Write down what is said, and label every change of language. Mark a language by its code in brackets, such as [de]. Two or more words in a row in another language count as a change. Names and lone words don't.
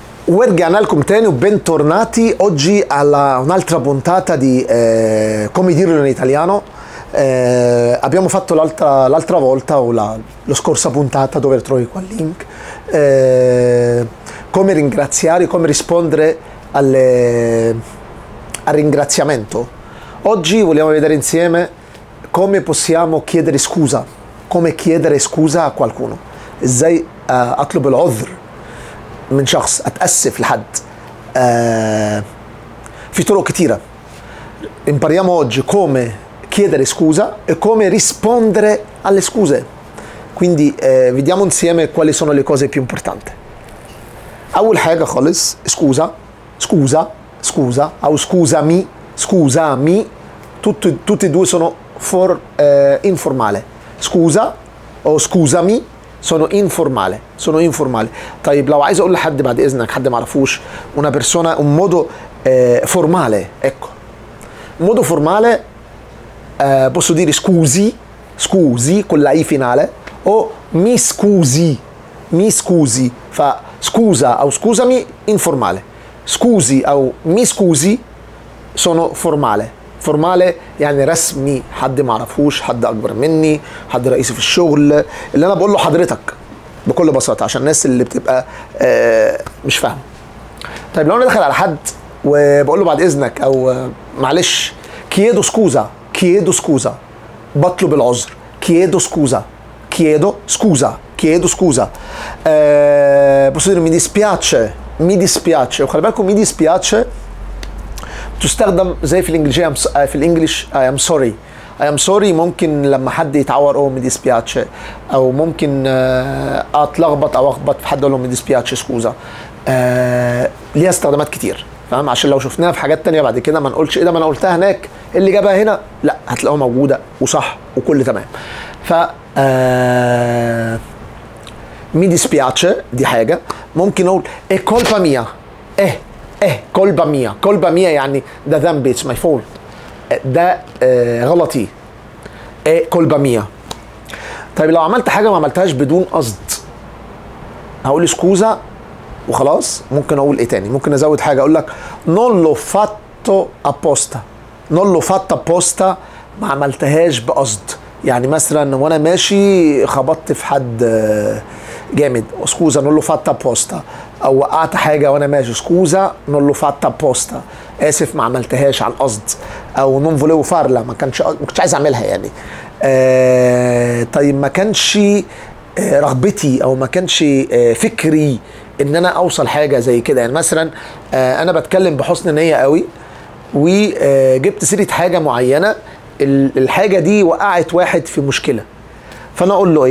[ar] ورجعنا لكم تاني [it] وbentornati oggi alla un'altra puntata di come dirlo in italiano. Abbiamo fatto l'altra volta o la scorsa puntata, dove trovi qua il link, come ringraziare, come rispondere al ringraziamento. Oggi vogliamo vedere insieme come possiamo chiedere scusa, come chiedere scusa a qualcuno. [ar] ازاي اطلب العذر من شخص، اتاسف لحد. في طرق كتيره. [it] Impariamo oggi come chiedere scusa e come rispondere alle scuse. Quindi vediamo insieme quali sono le cose più importanti. [ar] اول حاجه خالص [it] scusa او scusami, tutti e due sono informale. Scusa o scusami sono informale. [ar] طيب لو عايز اقول لحد بعد اذنك، حد ما اعرفوش، [it] una persona, un modo formale, ecco, un modo formale, posso dire scusi con la i finale, o mi scusi. fa scusa [ar] او [it] scusami informale, scusi [ar] او [it] mi scusi sono formale [ar] يعني رسمي، حد ما اعرفوش، حد اكبر مني، حد رئيسي في الشغل، اللي انا بقول له حضرتك بكل بساطه عشان الناس اللي بتبقى مش فاهمه. طيب لو انا داخل على حد وبقول له بعد اذنك او معلش، [it] chiedo scusa, [ar] بطلب العذر، [it] chiedo scusa. posso dire mi dispiace [ar] وخلي بالكم [it] mi dispiace [ar] تستخدم زي في الانجليزيه في الانجليش [en] I am sorry. [ar] ممكن لما حد يتعور او [it] mi dispiace، [ar] او ممكن اتلخبط او اخبط في حد اقول له [it] mi dispiace scusa. [ar] ليها استخدامات كتير، فاهم؟ عشان لو شفناها في حاجات تانية بعد كده ما نقولش ايه ده ما انا قلتها هناك، اللي جابها هنا لا، هتلاقوها موجوده وصح وكل تمام. ف [it] mi dispiace [ar] دي حاجه. ممكن اقول [it] è colpa mia، colpa mia [ar] يعني ده ذنبي، [en] it's my fault، [ar] ده غلطي، [it] colpa mia. [ar] طيب لو عملت حاجه ما عملتهاش بدون قصد، هقول سكوزا وخلاص. ممكن اقول ايه تاني؟ ممكن ازود حاجه، اقول لك [it] non l'ho fatto apposta، [ar] ما عملتهاش بقصد. يعني مثلا وانا ماشي خبطت في حد جامد، [it] scusa non l'ho fatto apposta. [ar] او وقعت حاجه وانا ماشي، [it] scusa non l'ho fatto apposta, [ar] اسف ما عملتهاش عن قصد. [it] او non volevo farla، [ar] ما كنتش عايز اعملها يعني. طيب ما كانش رغبتي او ما كانش فكري ان انا اوصل حاجه زي كده. يعني مثلا انا بتكلم بحسن نيه قوي وجبت سيره حاجه معينه، الحاجه دي وقعت واحد في مشكله، فانا اقول له ايه؟